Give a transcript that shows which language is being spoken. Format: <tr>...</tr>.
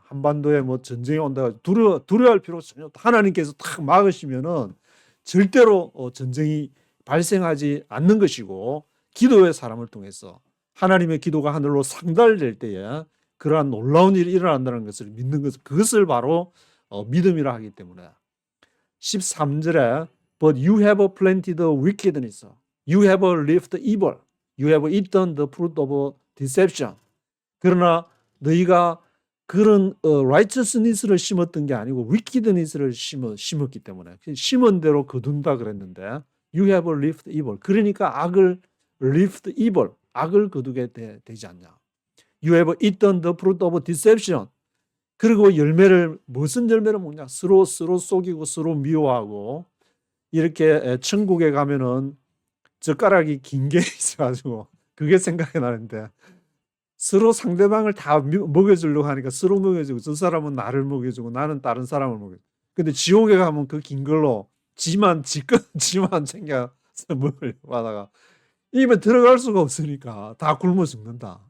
<ko>한반도에 뭐 전쟁이 온다 두려워할 필요 전혀 없다. 하나님께서 탁 막으시면은 절대로 전쟁이 발생하지 않는 것이고, 기도의 사람을 통해서 하나님의 기도가 하늘로 상달될 때에 그러한 놀라운 일이 일어난다는 것을 믿는 것, 그것을 바로 믿음이라 하기 때문에 13절에</ko> <en>But you have planted wickedness, you have lived evil, you have eaten the fruit of deception.</en> <ko>그러나 너희가 그런 righteousness를 심었던 게 아니고 wickedness를 심었기 때문에 심은 대로 거둔다 그랬는데</ko> <en>you have lived evil.</en> <ko>그러니까 악을</ko> <en>lived evil,</en> <ko>악을 거두게 되지 않냐.</ko> <en>You have eaten the fruit of deception.</en> <ko>그리고 무슨 열매를 먹냐? 서로 속이고 서로 미워하고 이렇게 천국에 가면은 젓가락이 긴 게 있어가지고 그게 생각이 나는데 서로 상대방을 다 먹여주려고 하니까 서로 먹여주고 저 사람은 나를 먹여주고 나는 다른 사람을 먹여주고 근데 지옥에 가면 그 긴 걸로 지만 챙겨서 먹으려고 하다가 입에 들어갈 수가 없으니까 다 굶어 죽는다.</ko>